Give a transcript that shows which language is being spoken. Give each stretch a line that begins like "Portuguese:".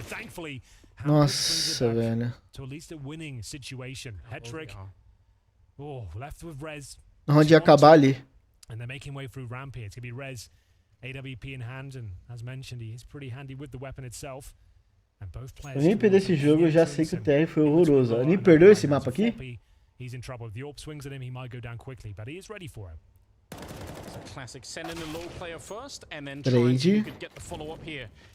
English: Thankfully,
Portuguese: nossa, velho.
English: To at least a winning situation. Hetrick. Oh, left with Rez.
Portuguese: Onde ia acabar ali.
English: And they're making way through ramp here. It's going to be Rez, AWP in hand, and as mentioned, he is pretty handy with the weapon itself. And both players.
Portuguese: O NIP desse jogo eu já sei que o TR foi horroroso. O NIP perdeu esse mapa aqui?
English: He's in trouble. If the AWP swings at him, he might go down quickly, but he is ready for it. Classic, send in the low player first and then try and see if you could get the follow up here.